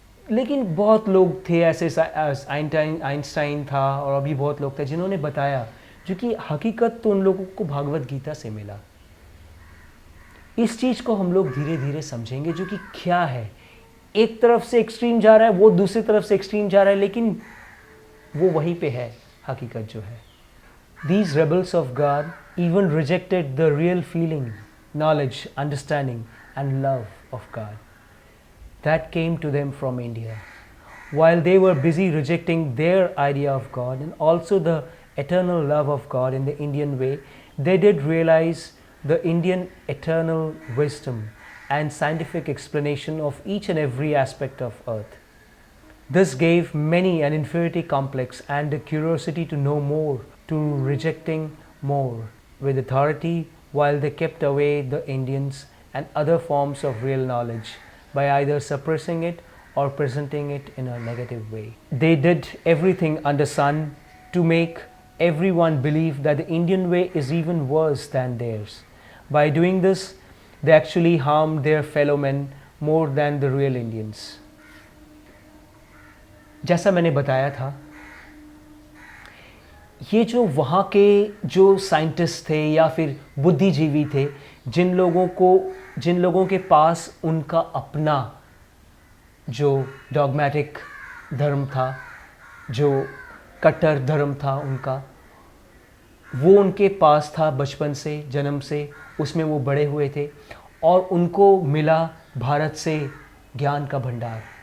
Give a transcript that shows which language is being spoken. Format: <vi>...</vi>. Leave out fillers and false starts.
<hi>लेकिन बहुत लोग थे ऐसे, आइंस्टाइन था और अभी बहुत लोग थे जिन्होंने बताया जो कि हकीकत तो उन लोगों को भागवत गीता से मिला। इस चीज़ को हम लोग धीरे धीरे समझेंगे जो कि क्या है। एक तरफ से एक्सट्रीम जा रहा है, वो दूसरी तरफ से एक्सट्रीम जा रहा है, लेकिन वो वहीं पे है हकीकत जो है।</hi> <en>These rebels of God even rejected the real feeling, knowledge, understanding and love of God that came to them from India. While they were busy rejecting their idea of God and also the eternal love of God in the Indian way, they did realize the Indian eternal wisdom and scientific explanation of each and every aspect of earth. This gave many an inferiority complex and a curiosity to know more, to rejecting more with authority, while they kept away the Indians and other forms of real knowledge by either suppressing it or presenting it in a negative way. They did everything under sun to make everyone believe that the Indian way is even worse than theirs. By doing this, they actually harmed their fellow men more than the real Indians.</en> <hi>जैसा मैंने बताया था, ये जो वहाँ के जो scientist थे या फिर बुद्धिजीवी थे, जिन लोगों के पास उनका अपना जो डॉगमेटिक धर्म था, जो कट्टर धर्म था उनका, वो उनके पास था बचपन से, जन्म से, उसमें वो बड़े हुए थे और उनको मिला भारत से ज्ञान का भंडार।</hi>